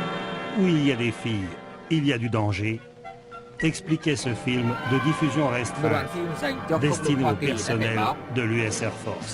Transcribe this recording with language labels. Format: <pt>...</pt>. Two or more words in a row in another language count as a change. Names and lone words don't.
<fr>Où il y a des filles, il y a du danger. expliquait ce film de diffusion</fr> <vi>Một đoạn</vi> <fr>restreinte,</fr> <vi>phim dành cho không lực</vi> <fr>destiné</fr> <vi>Hoa</vi> <fr>au</fr> <vi>Kỳ đã cảnh</vi> <fr>personnel</fr> <vi>báo</vi> <fr>de l'US Air Force.</fr>